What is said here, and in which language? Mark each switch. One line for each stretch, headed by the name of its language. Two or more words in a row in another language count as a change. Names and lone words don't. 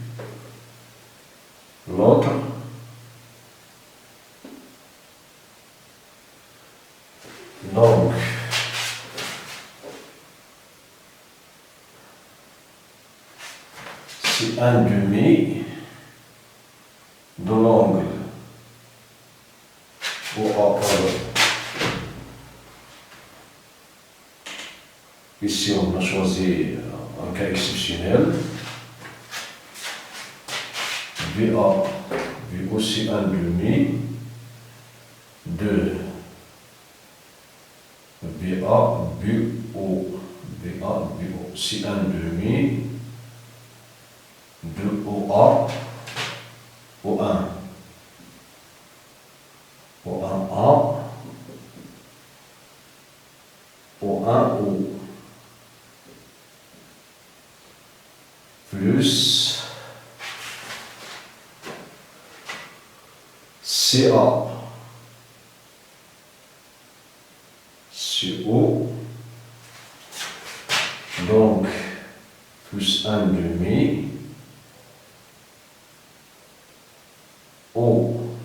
French: l'autre donc c'est un demi de l'angle OA, Ici, on a choisi un cas exceptionnel. BA, vu aussi 1 demi, 2, BA, BO, BA, BO, si 1 demi, 2 OA, O1, O1A, O1O, plus CA, CO, donc plus 1 demi, O1,